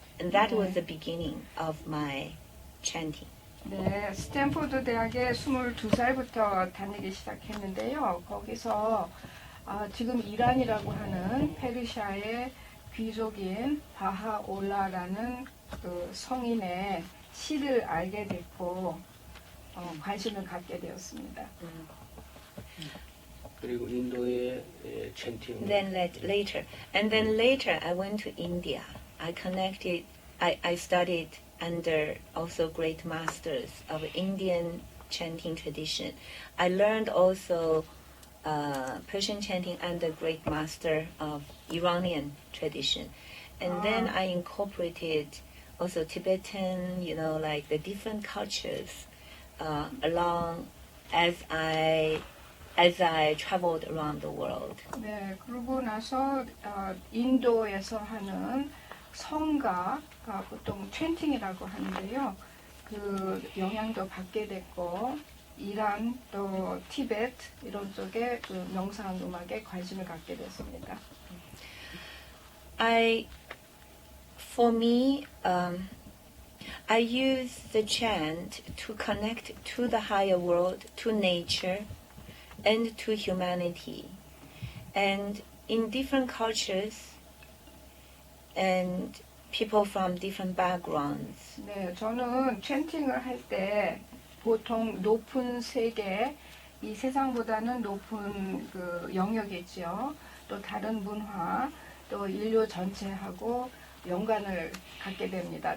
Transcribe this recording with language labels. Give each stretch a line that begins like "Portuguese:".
English: And that was the beginning of my chanting.
Korean: 네, 스탠포드 대학에 22살부터 다니기 시작했는데요. 거기서 지금 이란이라고 하는 페르시아의 귀족인 바하올라라는 그 성인의 시를 알게 됐고 관심을 갖게 되었습니다. 그리고 인도의 챈팅.
English: Then later I went to India. I studied under also great masters of Indian chanting tradition. I learned also Persian chanting under great master of Iranian tradition. And then I incorporated also Tibetan, like the different cultures along as I traveled around the world.
Korean: 네, 그러고 나서 인도에서 하는 성가, 보통 챈팅이라고 하는데요. 그 영향도 받게 됐고 이란 또 티베트 이런 쪽에 그 명상 음악에 관심을 갖게 됐습니다.
English: For me, I use the chant to connect to the higher world, to nature, and to humanity. And in different cultures and people from different backgrounds.
Korean: 네, 저는 챈팅을 할 때 보통 높은 세계, 이 세상보다는 높은 그 영역이죠. 또 다른 문화, 또 인류 전체하고 연관을 갖게 됩니다.